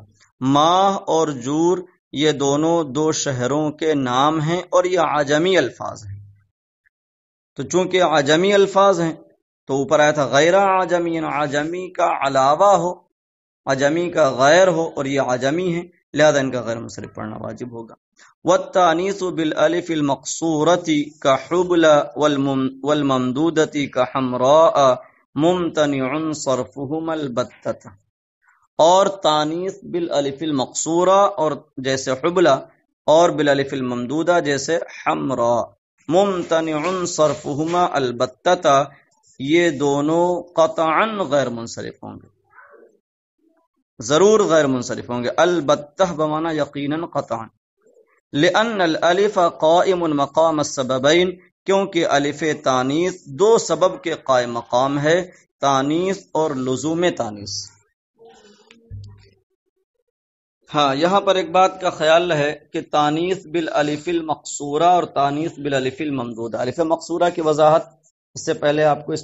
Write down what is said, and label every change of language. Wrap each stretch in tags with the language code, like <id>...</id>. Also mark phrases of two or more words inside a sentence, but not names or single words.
<ur>ماہ اور جور یہ دونوں 2 شہروں کے نام ہیں اور یہ عجمی الفاظ ہیں، تو چونکہ عجمی الفاظ ہیں تو اوپر آیا تھا غیر عجمی، یعنی عجمی کا علاوہ ہو، عجمی کا غیر ہو، اور یہ عجمی ہے لہذا ان کا غیر منصرف پڑھنا واجب ہوگا۔</ur> <ar>والتانیث بالالف المقصورۃ کحبل والممدودۃ کحمراء ممتنع صرفہما البتۃ،</ar> <ur>اور</ur> <ar>تانیث بالالف المقصورہ</ar> <ur>اور جیسے حبلہ، اور</ur> <ar>بالالف الممدودہ</ar> <ur>جیسے حمراء،</ur> <ar>ممتنع صرفہما البتۃ،</ar> <ur>یہ دونوں قطعاً غیر منصرف ہوں گے، ضرور غیر منصرف ہوں گے. البتہ بمانا یقیناً قطعاً.</ur> <ar>لأن الالف قائم مقام السببین،</ar> <ur>کیونکہ الف تانیث دو سبب کے قائم مقام ہے، تانیث اور لزوم تانیث. ہاں یہاں پر ایک بات کا خیال ہے کہ</ur> <ar>تانیث بالالف المقصورہ</ar> <ur>اور</ur> <ar>تانیث بالالف الممدودہ،</ar> <ur>الف مقصورہ کی وضاحت اس سے پہلے آپ کو اس</ur>